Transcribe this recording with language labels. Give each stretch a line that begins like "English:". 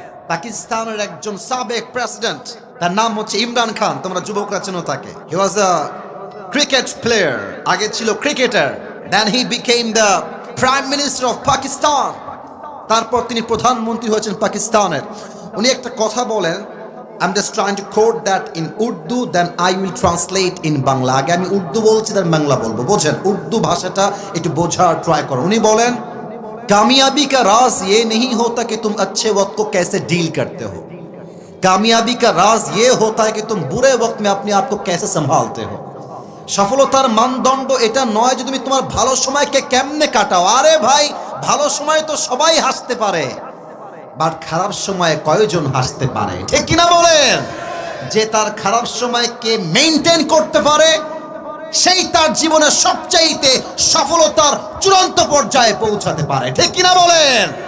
Bangla: পাকিস্তানের একজন সাবেক প্রেসিডেন্ট, তার নাম হচ্ছে ইমরান খান। তোমরা যুবকরা চেনো তাকে।
English: he was a cricket player,
Bangla: আগে ছিল cricketer.
English: Then he became the prime minister of Pakistan.
Bangla: তারপর তিনি প্রধানমন্ত্রী হয়েছেন পাকিস্তানের।
English: উনি একটা কথা বলেন, I'm just trying to quote that in Urdu, then I will translate in Bangla.
Bangla: আগে আমি উর্দু বলছি, তার বাংলা বলবো। বোঝেন, উর্দু ভাষাটা একটু বোঝার ট্রাই করো। উনি বলেন,
Hindi: कामयाबी का राज ये नहीं होता कि तुम अच्छे वक्त को कैसे डील करते हो, कामयाबी का राज ये होता है कि तुम बुरे वक्त में अपने आप को कैसे संभालते हो।
Bangla: সফলতার মানদণ্ড এটা নয় যে তুমি তোমার ভালো সময়কে কেমনে কাটাও। আরে ভাই, ভালো সময় তো সবাই হাসতে পারে, বাট খারাপ সময়ে কয়জন হাসতে পারে, ঠিক কিনা বলেন? যে তার খারাপ সময়কে মেইনটেইন করতে পারে, সেই তার জীবনের সবচাইতে সফলতার চূড়ান্ত পর্যায়ে পৌঁছাতে পারে, ঠিক কিনা বলেন?